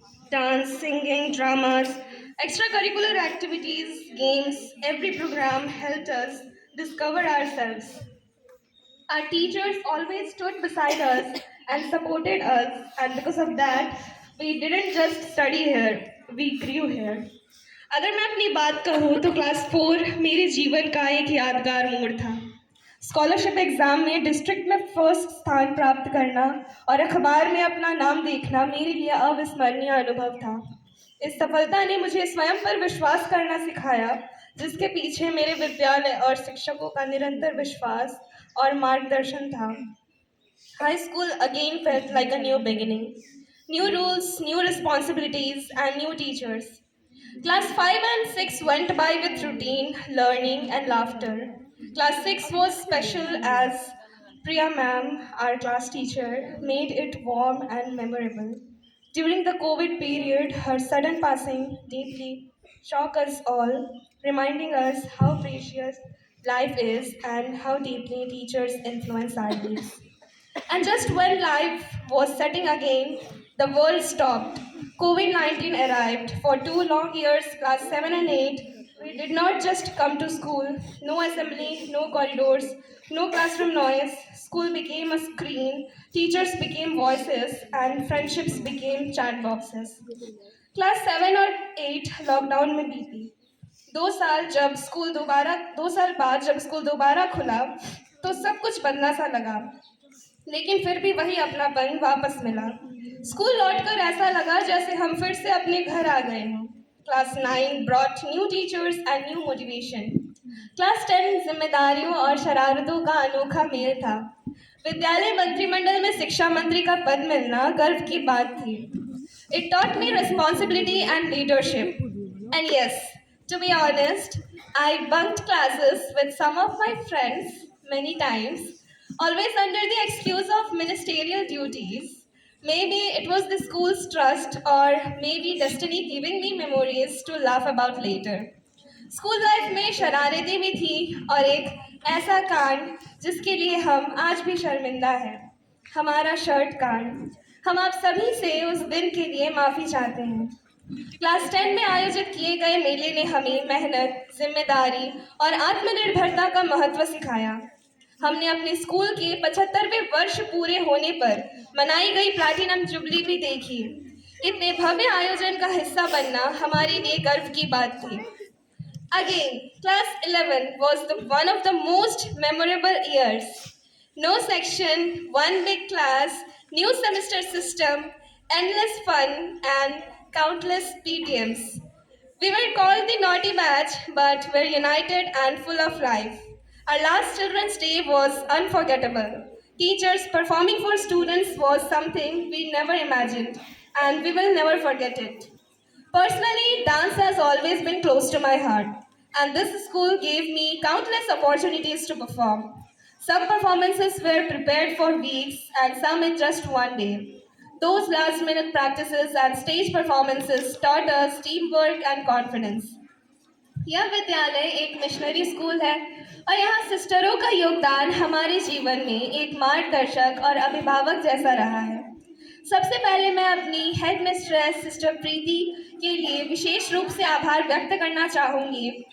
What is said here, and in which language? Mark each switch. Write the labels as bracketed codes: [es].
[en] Dance, singing, dramas, extracurricular activities, games, every program helped us discover ourselves. Our teachers always stood beside us and supported us, and because of that, we didn't just study here, we grew here. [hi] अगर मैं अपनी बात कहूँ तो class 4 मेरे जीवन का एक यादगार मोड़ था। स्कॉलरशिप एग्ज़ाम में डिस्ट्रिक्ट में फर्स्ट स्थान प्राप्त करना और अखबार में अपना नाम देखना मेरे लिए अविस्मरणीय अनुभव था। इस सफलता ने मुझे स्वयं पर विश्वास करना सिखाया, जिसके पीछे मेरे विद्यालय और शिक्षकों का निरंतर विश्वास और मार्गदर्शन था। [en] High school again felt like a new beginning. New rules, new responsibilities, and new teachers. Class 5 and 6 went by with routine, learning, and laughter. Class 6 was special as Priya ma'am, our class teacher, made it warm and memorable. During the COVID period, her sudden passing deeply shocked us all, reminding us how precious life is and how deeply teachers influence our lives. And just when life was setting again, the world stopped. COVID 19 arrived. For 2 long years, class 7 and 8, we did not just come to school. No assembly, no corridors, no classroom noise. School became a screen, teachers became voices, and friendships became chat boxes. [hi] Class 7 और 8 lockdown में बीती। 2 साल बाद जब school दोबारा खुला तो सब कुछ बदला सा लगा, लेकिन फिर भी वही अपनापन वापस मिला। स्कूल लौटकर ऐसा लगा जैसे हम फिर से अपने घर आ गए हों। [en] Class 9 brought new teachers and new motivation. [hi] Class 10 जिम्मेदारियों और शरारतों का अनोखा मेल था। विद्यालय मंत्रिमंडल में शिक्षा मंत्री का पद मिलना गर्व की बात थी। [en] It taught me responsibility and leadership. And yes, to be honest, I bunked classes with some of my friends many times, always under the excuse of ministerial duties. Maybe it was the school's trust, or maybe destiny giving me memories to laugh about later. [hi] School life में शरारतें भी थी और एक ऐसा कांड जिसके लिए हम आज भी शर्मिंदा हैं, हमारा शर्ट कांड। हम आप सभी से उस दिन के लिए माफ़ी चाहते हैं। क्लास 10 में आयोजित किए गए मेले ने हमें मेहनत, जिम्मेदारी और आत्मनिर्भरता का महत्व सिखाया। हमने अपने स्कूल के 75वें वर्ष पूरे होने पर मनाई गई प्लैटिनम जुबली भी देखी। इतने भव्य आयोजन का हिस्सा बनना हमारे लिए गर्व की बात थी। [en] Again, class 11 was one of the most memorable years. No section, one big class, new semester system, endless fun, and countless PTMs. We were called the naughty batch, but were united and full of life. Our last Children's Day was unforgettable. Teachers performing for students was something we never imagined, and we will never forget it. Personally, dance has always been close to my heart, and this school gave me countless opportunities to perform. Some performances were prepared for weeks, and some in just one day. Those last minute practices and stage performances taught us teamwork and confidence. [hi] यह विद्यालय एक missionary school है और यहाँ सिस्टरों का योगदान हमारे जीवन में एक मार्गदर्शक और अभिभावक जैसा रहा है। सबसे पहले मैं अपनी हेड मिस्ट्रेस सिस्टर प्रीति के लिए विशेष रूप से आभार व्यक्त करना चाहूँगी।